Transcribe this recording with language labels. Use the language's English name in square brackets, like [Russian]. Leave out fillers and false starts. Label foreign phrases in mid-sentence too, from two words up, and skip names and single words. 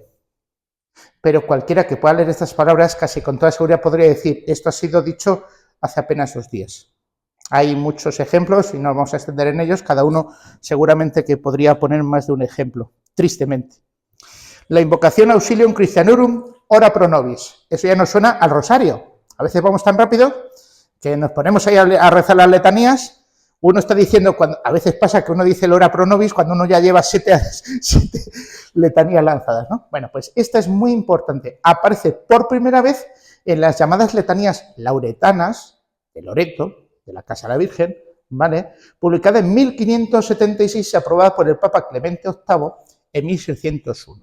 [Spanish] Pero cualquiera que pueda leer estas palabras casi con toda seguridad podría decir, esto ha sido dicho hace apenas 2 días. Hay muchos ejemplos y no vamos a extender en ellos, cada uno seguramente que podría poner más de un ejemplo, tristemente. La invocación [Latin] Auxilium Christianorum ora pro nobis, [Spanish] eso ya nos suena al rosario. A veces vamos tan rápido que nos ponemos ahí a rezar las letanías. Uno está diciendo, a veces pasa que uno dice el [Latin] ora pro nobis [Spanish] cuando uno ya lleva 7 letanías lanzadas, ¿no? Bueno, pues esta es muy importante. Aparece por primera vez en las llamadas letanías lauretanas de Loreto, de la Casa de la Virgen, ¿vale? Publicada en 1576 y aprobada por el Papa Clemente VIII en 1601.